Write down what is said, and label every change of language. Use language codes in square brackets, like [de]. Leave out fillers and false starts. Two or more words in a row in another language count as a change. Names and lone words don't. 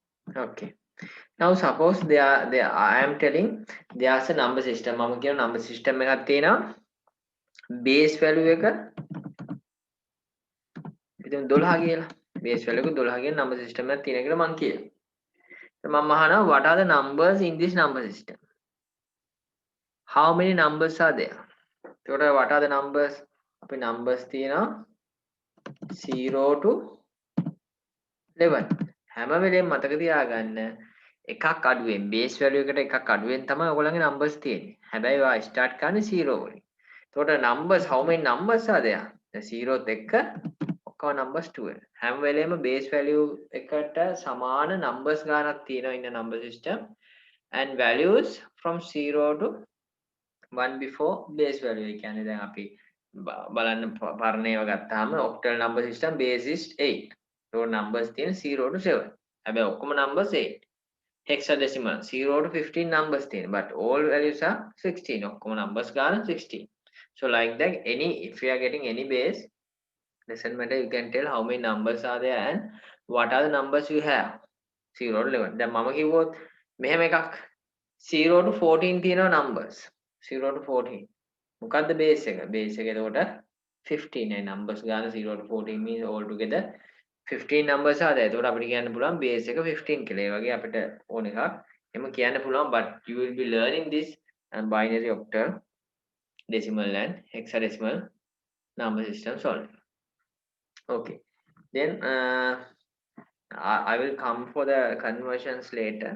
[en] Okay. Now suppose I am telling there's a number system. [si] මම කියන [en] number system [si] එකක් තියෙනවා. [en] Base value [si] එක ඉතින් 12 කියලා. [en] Base value [si] එක 12 කියන [en] number system [si] එකක් තියෙනවා කියලා මම කියනවා. මම අහනවා [en] what are the numbers in this number system? How many numbers are there? [si] එතකොට [en] what are the numbers? [si] අපි numbers තියෙනවා 0 to 11. හැම වෙලේම මතක තියාගන්න එකක් අඩුවෙන් base value එකට එකක් අඩුවෙන් තමයි ඔයගොල්ලන්ගේ numbers තියෙන්නේ. හැබැයි ඔයා [en] start [si] කරන්නේ 0 වලින්. එතකොට [en] numbers how many numbers are there? The [si] 0ත් එක්ක ඔක්කොම [en] numbers 12. [si] හැම වෙලේම [en] base value [si] එකට සමාන [en] numbers [si] ගානක් තියෙනවා [en] in a number system and values from 0 to 1 before base value. [si] ඒ කියන්නේ දැන් අපි බලන්න පරණේව ගත්තාම [en] octal number system base is 8. So numbers තියෙන 0 to 7. [si] හැබැයි ඔක්කොම numbers 8. [en] Hexadecimal 0 to 15 numbers තියෙන but all values are 16. [si] ඔක්කොම numbers ගාන 16. [en] So like that if you are getting any base doesn't matter, you can tell how many numbers are there and what are the numbers you have 0 to 11. [si] දැන් මම කිව්වොත් මෙහෙම එකක් 0 to 14 තියෙනවා numbers 0 to 14. මොකද්ද base එක? Base එක එතකොට 15 නේ numbers ගාන 0 to 14 [en] means all together 15 numbers are there. [si] එතකොට අපිට කියන්න පුළුවන් base එක 15 කියලා. ඒ වගේ අපිට ඕන එකක් එම කියන්න පුළුවන් [en] but you will be learning this binary octal decimal and hexadecimal number system solving. Okay. Then I will come for the conversions later.